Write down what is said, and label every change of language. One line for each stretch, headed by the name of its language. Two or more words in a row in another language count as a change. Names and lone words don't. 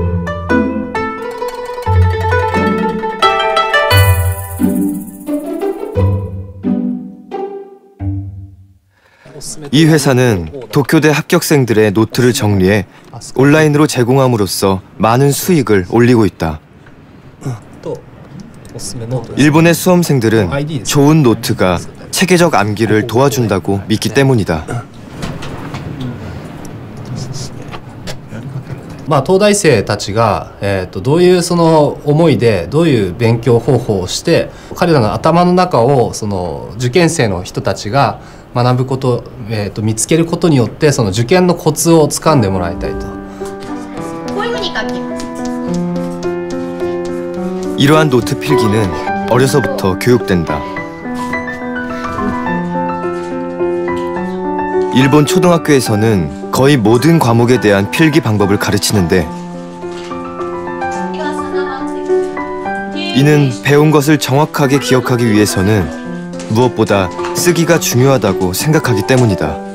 Korean: 이 회사는 도쿄대 합격생들의 노트를 정리해 온라인으로 제공함으로써 많은 수익을 올리고 있다. 일본의 수험생들은 좋은 노트가 체계적 암기를 도와준다고 믿기 때문이다.
Japanese: 東大生たちが、どういうその思いでどういう勉強方法をして彼らの頭の中をその受験生の人たちが学ぶこと、見つけることによってその受験のコツをつかんでもらいたいと。こういうふうに書きます。
Korean: 이러한 노트 필기는 어려서부터 교육된다. 일본 초등학교에서는 거의 모든 과목에 대한 필기 방법을 가르치는데 이는 배운 것을 정확하게 기억하기 위해서는 무엇보다 쓰기가 중요하다고 생각하기 때문이다.